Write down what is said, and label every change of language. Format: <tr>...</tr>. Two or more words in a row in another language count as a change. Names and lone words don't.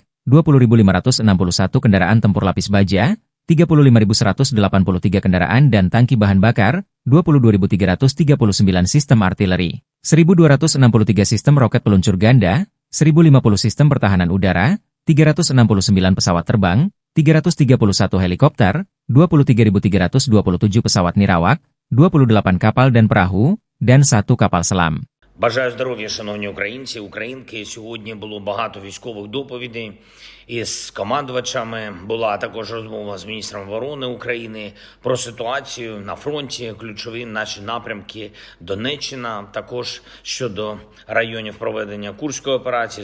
<id>20.561 kendaraan tempur lapis baja, 35.183 kendaraan dan tangki bahan bakar, 22.339 sistem artileri, 1.263 sistem roket peluncur ganda, 1.050 sistem pertahanan udara, 369 pesawat terbang, 331 helikopter, 23.327 pesawat nirawak, 28 kapal dan perahu, dan 1 kapal selam.</id> <uk>Бажаю здоров'я, шановні українці, українки. Сьогодні було багато військових доповідей із командувачами. Була також розмова з міністром оборони України про ситуацію на фронті, ключові наші напрямки Донеччина, також щодо районів проведення Курської операції.</uk>